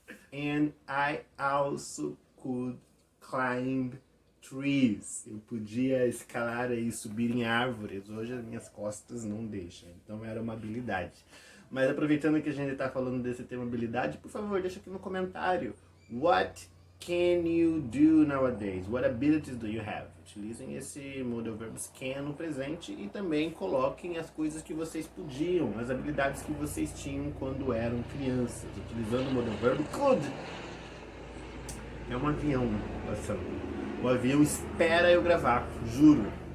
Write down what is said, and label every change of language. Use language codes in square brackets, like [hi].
[en] And I also could climb trees. [pt] Eu podia escalar e subir em árvores. Hoje as minhas costas não deixam. Então era uma habilidade. Mas aproveitando que a gente está falando desse tema habilidade, por favor, deixa aqui no comentário. [en] What can you do nowadays? What abilities do you have? [pt] Utilizem esse modal verbs can no presente e também coloquem as coisas que vocês podiam, as habilidades que vocês tinham quando eram crianças, utilizando o modal verb could. É um avião passando. O avião espera eu gravar, juro.